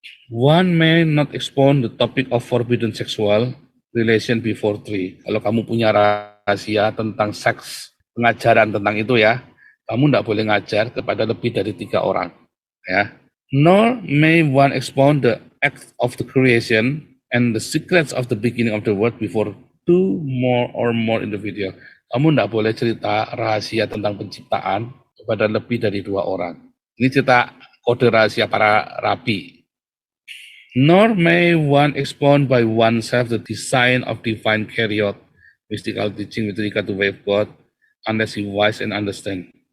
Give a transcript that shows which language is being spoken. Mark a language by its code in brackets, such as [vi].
[en] One may not expound the topic of forbidden sexual relation before three. [id] Kalau kamu punya rahasia tentang seks, pengajaran tentang itu ya, kamu tidak boleh ngajar kepada lebih dari 3 orang. Ya. [en] Nor may one expound the act of the creation and the secrets of the beginning of the world before two more or more individual. [id] Kamu tidak boleh cerita rahasia tentang penciptaan kepada lebih dari 2 orang. Ini cerita kode rahasia para rabi. [en] Nor may one expound by oneself the design of divine chariot, mystical teaching with regard to way of God, unless he wise and understand.